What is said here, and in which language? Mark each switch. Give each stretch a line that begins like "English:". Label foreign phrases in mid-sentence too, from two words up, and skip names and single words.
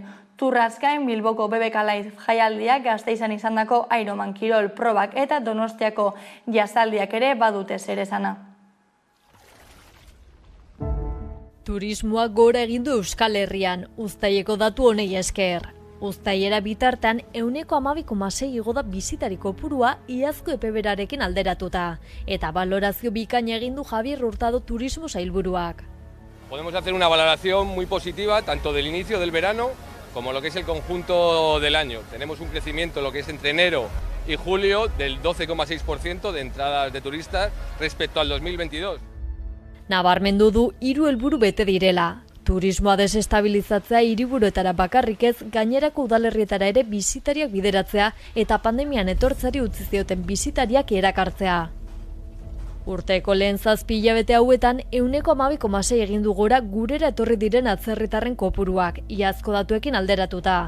Basque: Turraz gain Bilboko BBK Live jaialdiak, Gasteizen izandako Ironman kirol probak eta Donostiako jazaldiak ere badute zer esana. Turismoa gora egin du Euskal Herrian, uztaileko datu honei esker. Uztailera bitartean 12,6 igo da bisitari kopurua iazko epeberarekin alderatuta, eta balorazio bikaina egin du Javier Hurtado turismo sailburuak.
Spanish: Podemos hacer una valoración muy positiva tanto del inicio del verano como lo que es el conjunto del año. Tenemos un crecimiento lo que es entre enero y julio del 12,6% de entradas de turistas respecto al 2022.
Basque: Nabarmendu du 3 helburu bete direla. Turismoa desestabilizatzea hiriburuetara bakarrik ez, gainerako udalerrietara ere bisitariak bideratzea eta pandemian etortzari utzi zioten bisitariak erakartzea. Urteko lehen 7 hilabete hauetan 12,6 egin du gora gurera etorri diren atzerritarren kopuruak, iazko datuekin alderatuta.